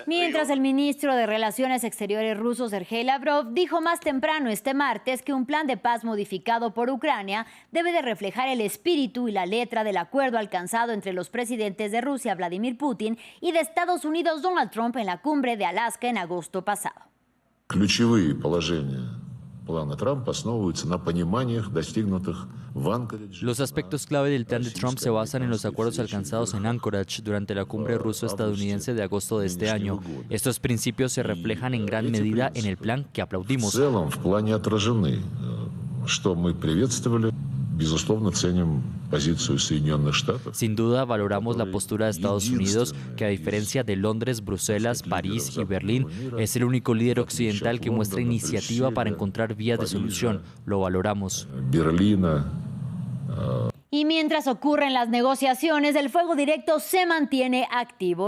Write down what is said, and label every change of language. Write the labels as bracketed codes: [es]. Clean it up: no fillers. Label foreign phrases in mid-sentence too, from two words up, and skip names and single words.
[es] Mientras el ministro de Relaciones Exteriores ruso Sergei Lavrov dijo más temprano este martes que un plan de paz modificado por Ucrania debe de reflejar el espíritu y la letra del acuerdo alcanzado entre los presidentes de Rusia Vladimir Putin y de Estados Unidos Donald Trump en la cumbre de Alaska en agosto pasado. [ru] Ключевые положения плана Трампа основываются на пониманиях, достигнутых в Анкоридже. [es] Los aspectos clave del plan de Trump se basan en los acuerdos alcanzados en Anchorage durante la cumbre ruso-estadounidense de agosto de este año. Estos principios se reflejan en gran medida en el plan que aplaudimos. [ru] В целом, в плане отражены, что мы приветствовали. Безусловно, ценим позицию Соединенных Штатов. [es] Sin duda, valoramos la postura de Estados Unidos, que a diferencia de Londres, Bruselas, París y Berlín, es el único líder occidental que muestra iniciativa para encontrar vías de solución. Lo valoramos. [ru] Берлина. [es] Y mientras ocurren las negociaciones, el fuego directo se mantiene activo.